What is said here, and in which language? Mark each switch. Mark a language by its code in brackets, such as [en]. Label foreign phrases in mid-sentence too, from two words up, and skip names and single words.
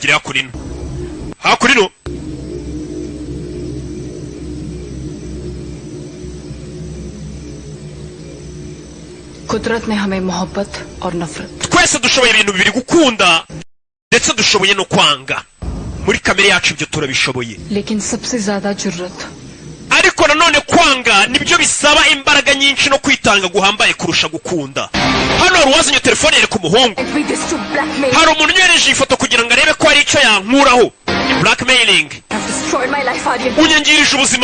[hi] hakurino कुदरत ने हमें मोहब्बत और नफरत [rw] twese dushoboye ibintu bibiri gukunda ndetse dushoboye no kwanga muri kamere yacu ibyo turabishoboye [hi] लेकिन सबसे ज्यादा जुर्रत [rw] ariko nanone kwanga nibyo bisaba imbaraga nyinshi no kwitanga guhambaye kurusha gukunda hano hari uwazanye telefone yere ku muhungu hari umuntu unyohereje ifoto kugira ngo arebe ko hari icyo yankuraho blackmailing unyangirije ubuzima